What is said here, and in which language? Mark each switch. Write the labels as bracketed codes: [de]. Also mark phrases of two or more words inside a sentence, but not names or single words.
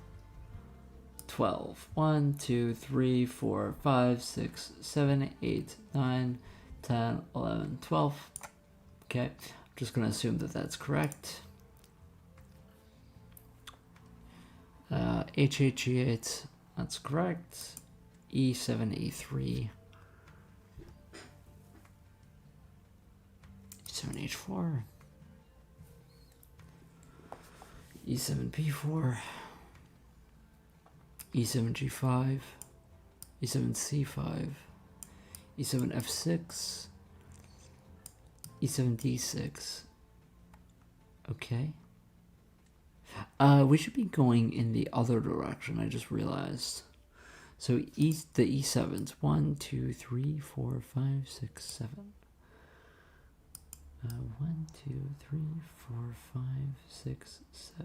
[en] 12. 1, 2, 3, 4, 5, 6, 7, 8, 9, 10, 11, 12. Okay, I'm just going to assume that that's correct. H8, G8, that's correct. E7, E3. E7, H4. E7, P4. E7, G5. E7, C5. E7, F6. E7, D6. Okay. We should be going in the other direction, I just realized. So the E7s. 1, 2, 3, 4, 5, 6, 7. 1, 2, 3, 4, 5, 6, 7.